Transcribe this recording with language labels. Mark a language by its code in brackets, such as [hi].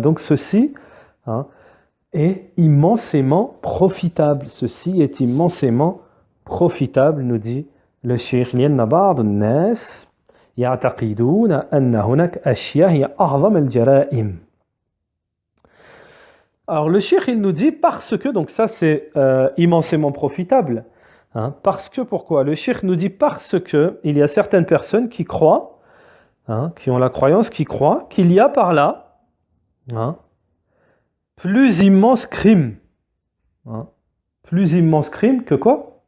[fr] Donc ceci est immensément profitable. Ceci est immensément profitable, nous dit le cheikh [ar] لأن بعض الناس يعتقدون أن هناك أشياء هي أعظم الجرائم. [fr] Alors le cheikh il nous dit parce que, donc ça c'est immensément profitable, hein, parce que pourquoi? Le cheikh nous dit parce que il y a certaines personnes qui croient, hein, qui ont la croyance, qui croient qu'il y a par là, hein, plus immense crime, hein, plus immense crime que quoi?